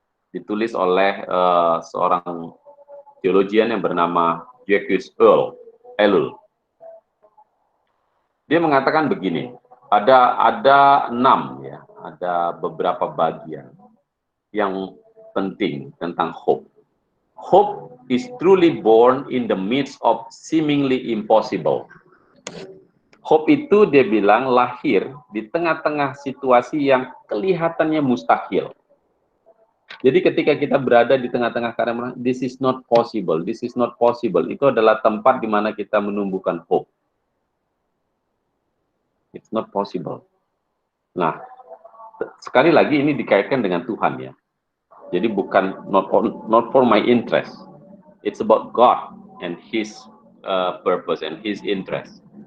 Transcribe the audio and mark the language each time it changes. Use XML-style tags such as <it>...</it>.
<id>Ditulis oleh seorang teologian yang bernama Jacques Ellul. Dia mengatakan begini, ada 6 ya, ada beberapa bagian yang penting tentang hope.</id> <en>Hope is truly born in the midst of seemingly impossible.</en> <id>Hope itu dia bilang lahir di tengah-tengah situasi yang kelihatannya mustahil. Jadi ketika kita berada di tengah-tengah keadaan,</id> <en>this is not possible,</en> <id>itu adalah tempat di mana kita menumbuhkan hope.</id> <en>It's not possible.</en> <id>Nah, sekali lagi ini dikaitkan dengan Tuhan ya. Jadi bukan</id> <en>not for my interest. It's about God and His purpose and His interest.</en>